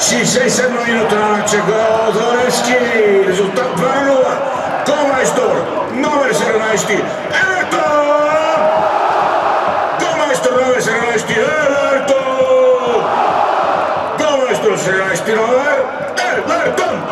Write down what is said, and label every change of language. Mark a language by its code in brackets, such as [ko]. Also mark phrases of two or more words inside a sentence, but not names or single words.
[bg] 67 минута на мача, гол за Левски, резултат 2:0. Golmajstor, номер 17, Everton! Golmajstor номер 17, Everton! Golmajstor 17 номер, Everton!